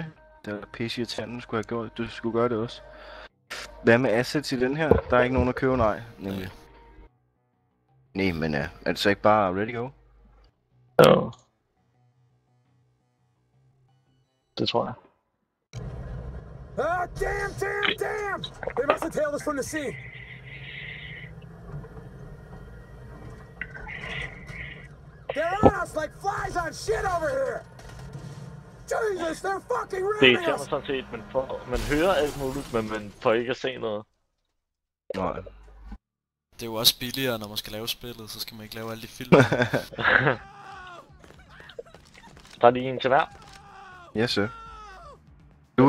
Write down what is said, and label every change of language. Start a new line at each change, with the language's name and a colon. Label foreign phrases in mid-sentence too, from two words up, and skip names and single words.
Danish: Det var pisse irriterende, skulle have gjort. Du skulle gøre det også. Hvad med assets i den her? Der er ikke nogen at købe, nej. Nemlig. Nej, men er det så ikke bare
English: ready go?
Danish: Jo. Det tror jeg.
English: Damn! They must have tailed us from the sea. They're on us like flies on shit over here. Jesus, they're fucking
Danish: Det
English: ramming
Danish: irriterer mig
English: us.
Danish: sådan set, man hører alt muligt, men man får ikke at se noget. Nej. Det er jo også billigere, når man skal lave spillet, så skal man ikke lave alle de film. Der er lige en til hver.
English: Yes, sir.
Danish: Det Louis?